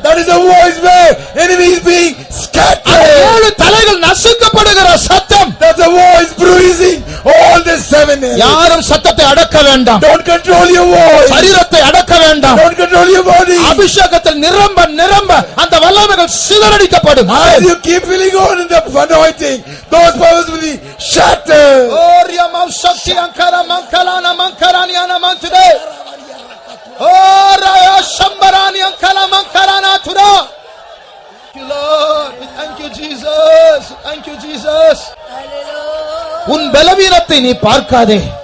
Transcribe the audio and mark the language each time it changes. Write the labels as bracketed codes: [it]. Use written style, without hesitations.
[en] That is the voice where enemy is being scattered. [ta] ஏழு தலைகள் நசுக்கப்படுகிற சத்தம். [en] That's the voice bruising all the seven heads. [ta] யாரும் சத்தத்தை அடக்க வேண்டாம். [en] Don't control your voice. [ta] சரீரத்தை அடக்க வேண்டாம். [en] Don't control your body. [ta] அபிஷேகத்தில் நிரம்ப நிரம்ப அந்த வல்லமைகள் சிதறடிக்கப்படும். [en] As you keep filling on in the anointing, those powers will be shattered. ஓரியமௌ சக்தி அங்கர மங்கலான மங்கரானியான மந்துதே. ஓராய சம்பரானி அங்கல மங்கரானா துரா. Thank you Lord. Thank you Jesus. Thank you Jesus. [ta] உன் பலவீனத்தை நீ பார்க்காதே.